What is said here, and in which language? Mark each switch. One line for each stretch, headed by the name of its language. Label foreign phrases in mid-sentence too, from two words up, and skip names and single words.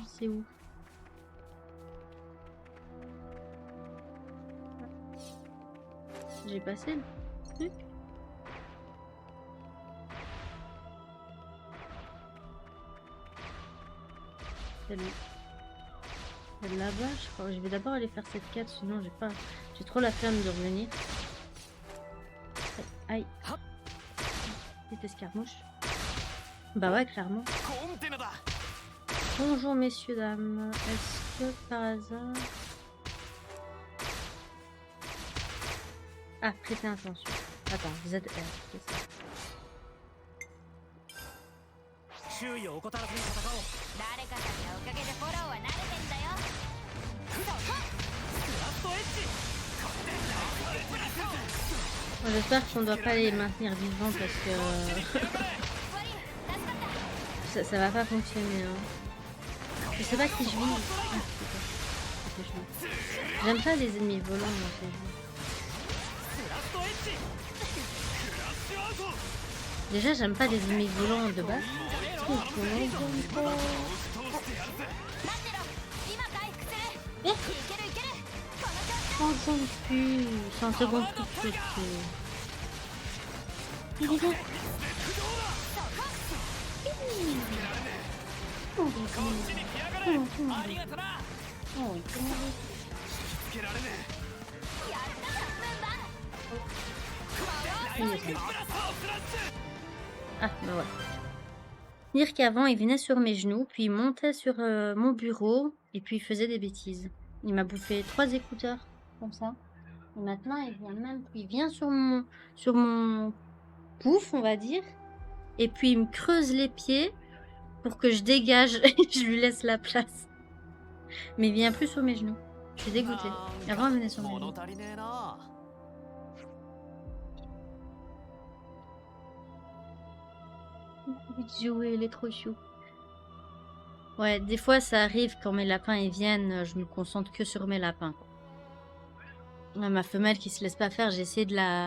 French: C'est où? J'ai passé le truc. Elle est là-bas, je crois. Je vais d'abord aller faire cette quête, sinon j'ai trop la flemme de revenir. Aïe. Petite escarmouche. Bah ouais, clairement.
Japanese: コンテナだ。
French: Bonjour messieurs, dames. Est-ce que par hasard... Ah, prêtez attention. Attends, vous êtes... c'est ça.
Japanese: 周囲を怠らずに戦おう。誰かさんのおかげでフォローは慣れてんだよ。そこ。クラフトエッジ。
French: Bon, j'espère qu'on doit pas les maintenir vivants parce que
Japanese: 終わり助かった。
French: ça va pas fonctionner. Hein. Je sais pas qui je vis. Ah, c'est quoi? J'aime pas les ennemis volants dans ces jeux.
Japanese: クラフトエッジ。クラッシュアウト。
French: Déjà, j'aime pas les ennemis volants de base.
Japanese: 通してやるぜ。待ってろ。今回復する。えいけるいける。この調子。
French: 100 secondes plus. 100 secondes plus. Il est là.
Japanese: 駆動だ。
French: Oh,
Japanese: こっちに来やがれ。ありがとな。
French: oh,
Japanese: つけられねえ。やったなメンバー。
French: il est là.
Japanese: ブラストをスラッシュ。
French: Ah, bah ouais. Dire qu'avant, il venait sur mes genoux, puis il montait sur mon bureau, et puis il faisait des bêtises. Il m'a bouffé 3 écouteurs, comme ça. Et maintenant, il vient sur mon pouf, on va dire, et puis il me creuse les pieds pour que je dégage et je lui laisse la place. Mais il vient plus sur mes genoux. Je suis dégoûtée. Avant, il venait sur mes genoux.
Japanese: 物足りねえな。
French: Jouer, il est trop chou. Ouais, des fois ça arrive quand mes lapins ils viennent, je me concentre que sur mes lapins. Ouais, ma femelle qui se laisse pas faire, j'ai essayé de la...